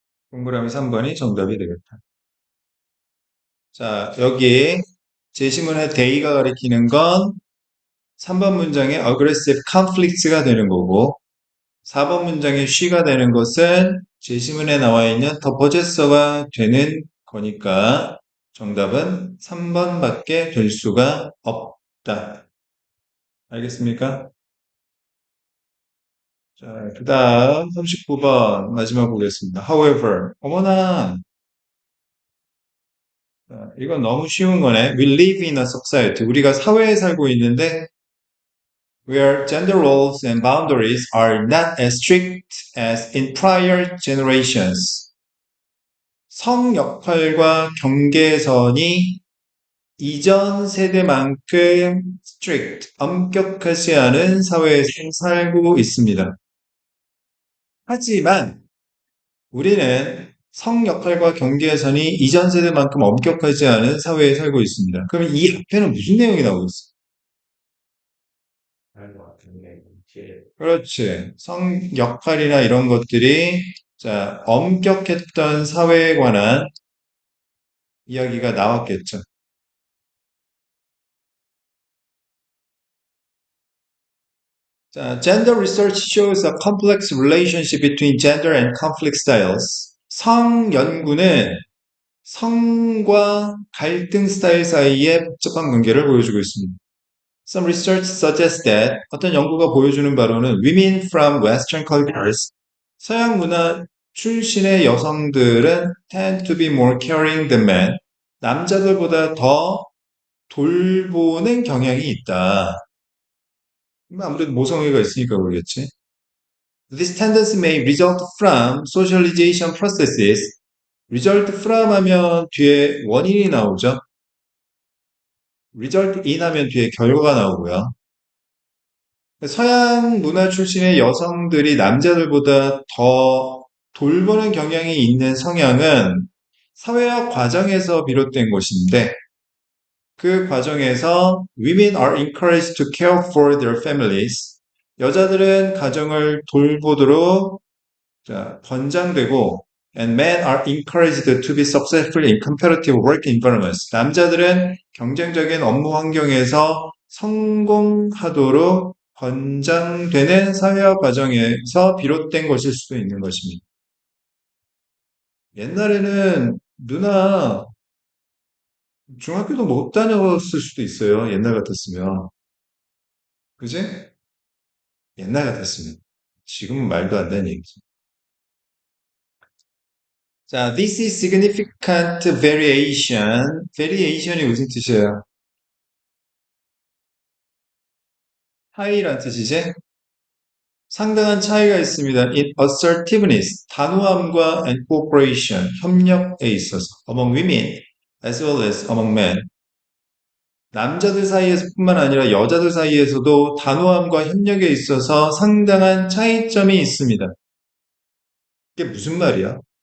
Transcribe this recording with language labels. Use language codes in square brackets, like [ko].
[ko] 동그라미 3번이 정답이 되겠다. 자, 여기 제시문의 대의가 가리키는 건 3번 문장의 aggressive conflicts가 되는 거고 4번 문장의 she가 되는 것은 제시문에 나와 있는 the possessor가 되는 거니까 정답은 3번밖에 될 수가 없다. 알겠습니까? 자, 그 다음 39번 마지막 보겠습니다. However, 어머나, 자, 이건 너무 쉬운 거네. [en] We live in a society. [ko] 우리가 사회에 살고 있는데 [en] where gender roles and boundaries are not as strict as in prior generations. [ko] 성 역할과 경계선이 이전 세대만큼 strict, 엄격하지 않은 사회에서 살고 있습니다. 하지만 우리는 성 역할과 경계선이 이전 세대만큼 엄격하지 않은 사회에 살고 있습니다. 그럼 이 앞에는 무슨 내용이 나오고 있어? 그렇지. 성 역할이나 이런 것들이 자, 엄격했던 사회에 관한 이야기가 나왔겠죠. [en] 자, gender research shows a complex relationship between gender and conflict styles. [ko] 성 연구는 성과 갈등 스타일 사이의 복잡한 관계를 보여주고 있습니다. [en] Some research suggests that [ko] 어떤 연구가 보여주는 바로는 [en] women from Western cultures, [ko] 서양 문화 출신의 여성들은 [en] tend to be more caring than men, [ko] 남자들보다 더 돌보는 경향이 있다. 아무래도 모성애가 있으니까 그러겠지. [en] This tendency may result from socialization processes. [ko] result from 하면 뒤에 원인이 나오죠. result in 하면 뒤에 결과가 나오고요. 서양 문화 출신의 여성들이 남자들보다 더 돌보는 경향이 있는 성향은 사회학 과정에서 비롯된 것인데 그 과정에서 [en] women are encouraged to care for their families. [ko] 여자들은 가정을 돌보도록 권장되고 [en] and men are encouraged to be successful in competitive work environments. [ko] 남자들은 경쟁적인 업무 환경에서 성공하도록 권장되는 사회화 과정에서 비롯된 것일 수도 있는 것입니다. 옛날에는 누나 중학교도 못 다녔을 수도 있어요. 옛날 같았으면. 그지? 옛날 같았으면. 지금은 말도 안 되는 얘기죠. [en] 자, this is significant variation. [ko] variation이 무슨 뜻이에요? 차이란 뜻이지? 상당한 차이가 있습니다. [en] In assertiveness, [ko] 단호함과 [en] and cooperation, [ko] 협력에 있어서 [en] among women as well as among men. [ko] 남자들 사이에서뿐만 아니라 여자들 사이에서도 단호함과 협력에 있어서 상당한 차이점이 있습니다. 이게 무슨 말이야?